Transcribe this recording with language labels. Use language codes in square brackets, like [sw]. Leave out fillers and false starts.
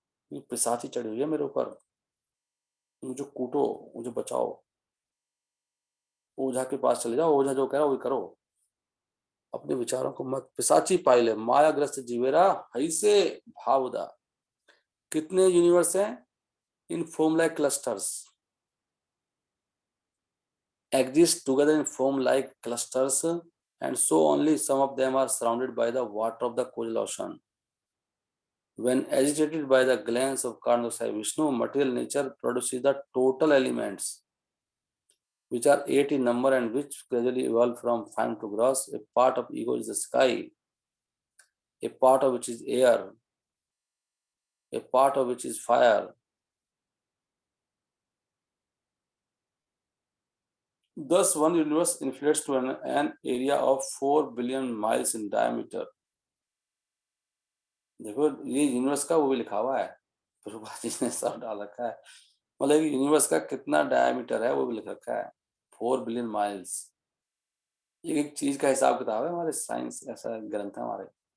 [hi] ये पिशाच ही चढ़ी हुई है मेरे ऊपर, मुझे कूटो, मुझे बचाओ, ओझा के पास चले जाओ, ओझा जो कह रहा है वही करो, अपने विचारों को मत। [bn] पिशाची पाइले मायाग्रस्त जीवेरा हई से भावदा। [hi] कितने यूनिवर्स हैं, [en] In foam like clusters exist together in foam like clusters, and so only some of them are surrounded by the water of the coastal ocean. When agitated by the glance of Karnasai Vishnu, material nature produces the total elements, which are 8 in number and which gradually evolve from fine to gross. A part of ego is the sky, a part of which is air, a part of which is fire. Thus, one universe inflates to an area of 4 billion miles in diameter. [hi] देखो ये universe का वो भी लिखा हुआ है, प्रभुपाद जी ने सब डाल रखा है। मतलब यूनिवर्स का कितना डायमीटर है वो भी लिख रखा है, 4 बिलियन माइल्स। एक चीज का हिसाब किताब है हमारे, साइंस ऐसा ग्रंथ है हमारे।